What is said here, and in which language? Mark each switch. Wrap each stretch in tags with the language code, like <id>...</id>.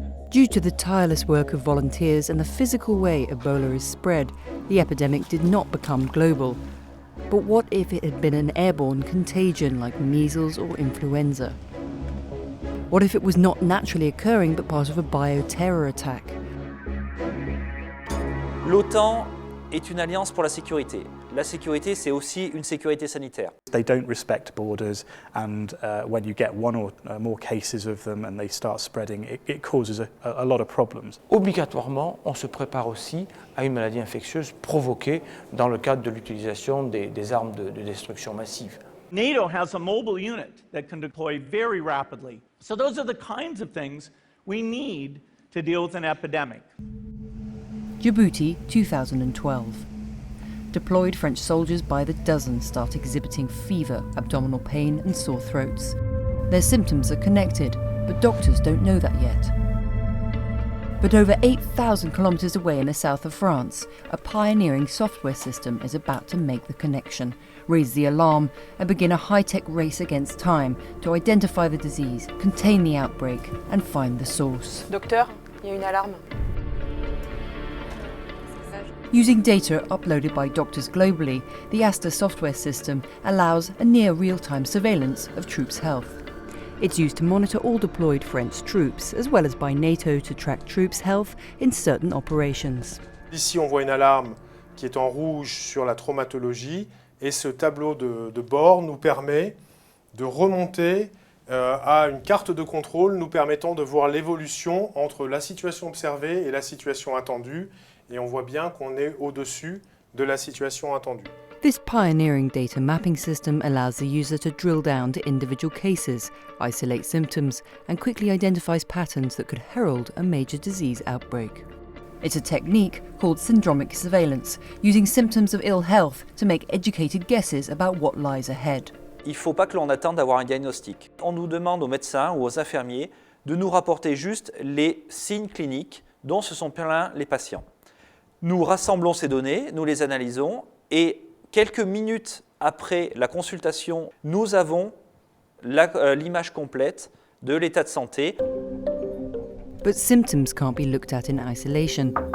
<en>Due to the tireless work of volunteers and the physical way Ebola is spread, the epidemic did not become global. But what if it had been an airborne contagion like measles or influenza? What if it was not naturally occurring but part of a bioterror attack?</en> <fr>L'OTAN est une alliance pour la sécurité. La sécurité, c'est aussi une sécurité sanitaire.</fr> <en>They don't respect borders, and when you get one or more cases of them and they start spreading, it causes a lot of problems.</en> <fr>Obligatoirement, on se prépare aussi à une maladie infectieuse provoquée dans le cadre de l'utilisation des armes de destruction massive.</fr> <en>NATO has a mobile unit that can deploy very rapidly. So those are the kinds of things we need to deal with an epidemic. Djibouti, 2012. Deployed French soldiers by the dozen start exhibiting fever, abdominal pain and sore throats. Their symptoms are connected, but doctors don't know that yet. But over 8,000 kilometres away in the south of France, a pioneering software system is about to make the connection, raise the alarm and begin a high-tech race against time to identify the disease, contain the outbreak and find the source.</en> <fr>Docteur, il y a une alarme.</fr> <en>Using data uploaded by doctors globally, the ASTA software system allows a near real-time surveillance of troops' health. It's used to monitor all deployed French troops, as well as by NATO to track troops' health in certain operations.</en> <fr>Ici, on voit une alarme qui est en rouge sur la traumatologie, et ce tableau de bord nous permet de remonter à une carte de contrôle nous permettant de voir l'évolution entre la situation observée et la situation attendue. Et on voit bien qu'on est au-dessus de la situation attendue.</fr> <en>This pioneering data mapping system allows the user to drill down to individual cases, isolate symptoms, and quickly identifies patterns that could herald a major disease outbreak. It's a technique called syndromic surveillance, using symptoms of ill health to make educated guesses about what lies ahead.</en> <fr>Il ne faut pas que l'on attende d'avoir un diagnostic. On nous demande aux médecins ou aux infirmiers de nous rapporter juste les signes cliniques dont se sont plaints les patients. Nous rassemblons ces données, nous les analysons et quelques minutes après la consultation, nous avons l'image complète de l'état de santé.</fr> <en>But symptoms can't be looked at in isolation.</en>